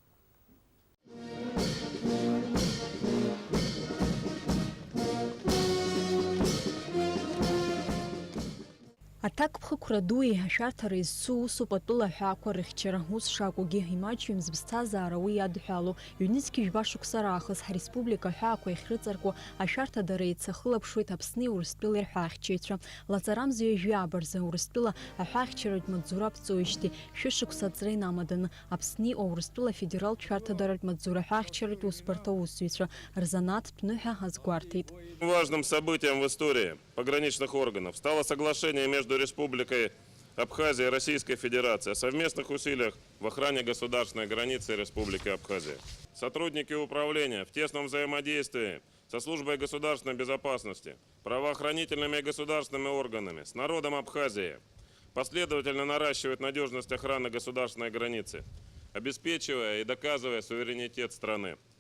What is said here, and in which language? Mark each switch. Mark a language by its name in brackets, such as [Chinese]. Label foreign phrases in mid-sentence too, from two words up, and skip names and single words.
[Abkhazian] Атак пхыкурадуи ашарҭара изцу усуп атәыла ҳәаақәа рыхьчара ус шакәугьы имаҷҩымз ԥсҭазаара уи иадҳәалоу ҩнызқьи жәба шықәса раахыс ҳреспублика ҳәаақәа ихьрыҵаркуа ашәарҭадара еицахылаԥшуеит Аԥсни Урыстәылеи рҳәаахьчаҩцәа. Лаҵарамзҩа жәабарзы Урыстәыла аҳәаахьчаратә маҵзура ԥҵуеижьҭеи шәышықәса аҵра инамаданы Аԥсни Урыстәыла федералтә шәарҭадаратә маҵзура ҳәаахьчаратә усбарҭа аусзуҩцәа рзанааҭтә ныҳәа азгәарҭеит. [Russian] Важным событием в истории пограничных органов стало соглашение между Республикой Абхазия и Российской Федерацией о совместных усилиях в охране государственной границы Республики Абхазия. Сотрудники управления в тесном взаимодействии со службой государственной безопасности, правоохранительными и государственными органами, с народом Абхазии последовательно наращивают надежность охраны государственной границы, обеспечивая и доказывая суверенитет страны.